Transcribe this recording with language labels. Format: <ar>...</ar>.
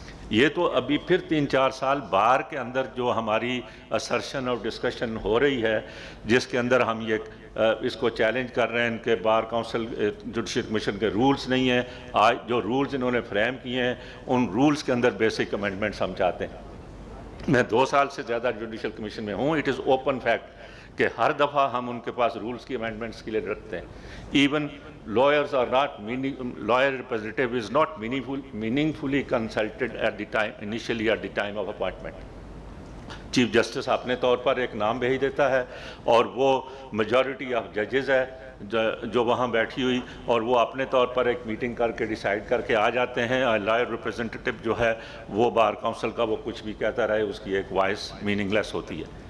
<ur>یہ تو ابھی پھر 3-4 سال بار کے اندر جو ہماری اسرشن اور ڈسکشن ہو رہی ہے جس کے اندر ہم یہ اس کو چیلنج کر رہے ہیں کہ بار کونسل جوڈیشل کمیشن کے رولز نہیں ہیں. آج جو رولز انہوں نے فریم کیے ہیں ان رولز کے اندر بیسک امینڈمنٹس ہم چاہتے ہیں. میں 2 سال سے زیادہ جوڈیشل کمیشن میں ہوں.</ur> <en>it is open fact</en> <ur>کہ ہر دفعہ ہم ان کے پاس رولز کی امینڈمنٹس کے لیے رکھتے ہیں.</ur> <en>Even lawyers are not lawyer representative is not meaningfully consulted at the time, initially at the time of appointment.</en> <ur>Chief justice اپنے طور پر ایک نام بھیج دیتا ہے اور وہ</ur> <en>majority of ججز</en> <ur>ہے جو وہاں بیٹھی ہوئی, اور وہ اپنے طور پر ایک میٹنگ کر کے ڈیسائیڈ کر کے آ جاتے ہیں. لائر ریپرزنٹیٹیو جو ہے وہ بار کونسل کا وہ کچھ بھی کہتا رہے, اس کی ایک وائس میننگ لیس ہوتی ہے.</ur>